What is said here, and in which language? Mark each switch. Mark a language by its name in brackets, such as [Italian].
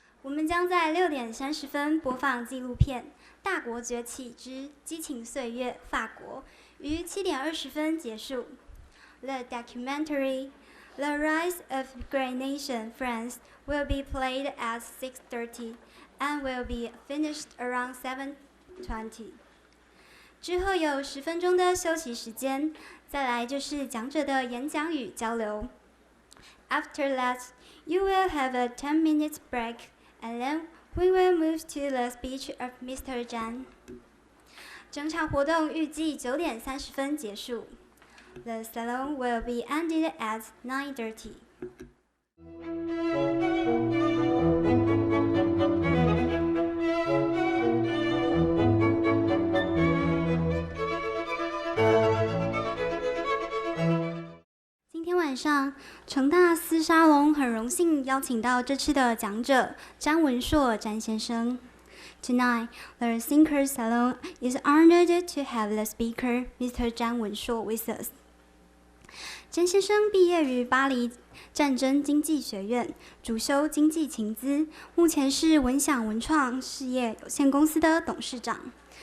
[Chinese] 们将在6:30播放纪录片《大国崛起之激情岁月——法国》，于7:20结束。 [English] The documentary The Rise of Great Nation France will be played at 6:30 and will be finished around 7:20. [Chinese] 之后有10分钟的休息时间，再来就是讲者的演讲与交流。 [English] After that, you will have a 10-minute break, and then we will move to the speech of Mr. [Chinese] Zhan. 整场活动预计9:30结束。 [English] The salon will be ended at 9:30. [Chinese] 今天晚上，成大思沙龙很荣幸邀请到这次的讲者詹文硕詹先生。 [English] Tonight, the Thinker Salon is honored to have the speaker, Mr. 詹文硕 with us. [Chinese] 詹先生毕业于巴黎战争经济学院，主修经济情资，目前是文饗文创事業有限公司的董事長。